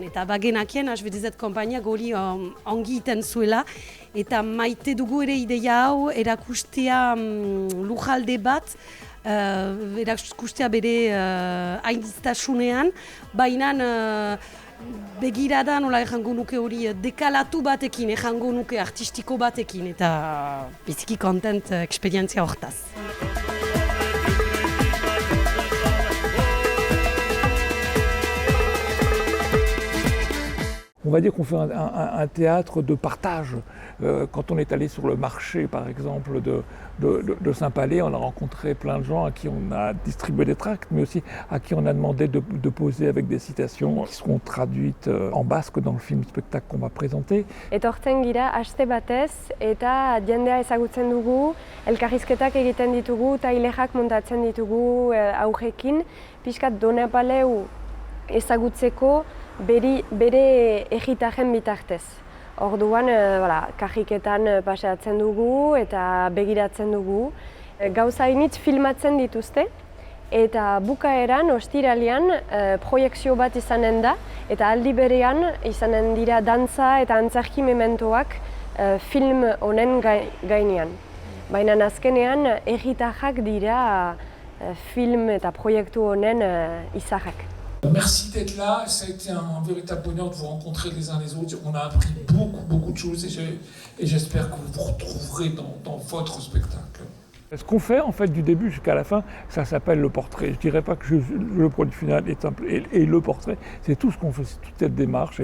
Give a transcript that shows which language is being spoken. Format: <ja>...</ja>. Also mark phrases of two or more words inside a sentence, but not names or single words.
<eu>Eta bagenakien, HBDZ konpainia gori ongi iten zuela, eta maite dugu ere ideia hau erakustea lujalde bat, erakustea bere hainiztasunean, baina begirada nola errango nuke hori dekalatu batekin, errango nuke artistiko batekin, eta biziki kontent eksperientzia hortaz.</eu> <fr>On va dire qu'on fait un théâtre de partage. Quand on est allé sur le marché, par exemple, de Saint-Palais, on a rencontré plein de gens à qui on a distribué des tracts, mais aussi à qui on a demandé de poser avec des citations qui seront traduites en basque dans le film-spectacle qu'on va présenter.</fr> <eu>Etortzen gira aste batez eta jendea ezagutzen dugu, elkarrizketak egiten ditugu, tailerak montatzen ditugu aurrekin, pixkat Donapaleu ezagutzeko bere egitaren bitartez. Orduan, karriketan paseatzen dugu eta begiratzen dugu. Gauza hainitz filmatzen dituzte eta bukaeran, ostiralean, proiekzio bat izanen da eta aldi berean izanen dira dantza eta antzerki mementoak film honen gainean. Baina azkenean, egitarrak dira film eta proiektu honen izarrak.</eu> <fr>Merci d'être là, ça a été un véritable bonheur de vous rencontrer les uns les autres. On a appris beaucoup de choses et j'espère que vous vous retrouverez dans votre spectacle. Ce qu'on fait en fait du début jusqu'à la fin, ça s'appelle le portrait. Je dirais pas que le produit final est simple et le portrait, c'est tout ce qu'on fait, c'est toute cette démarche.</fr>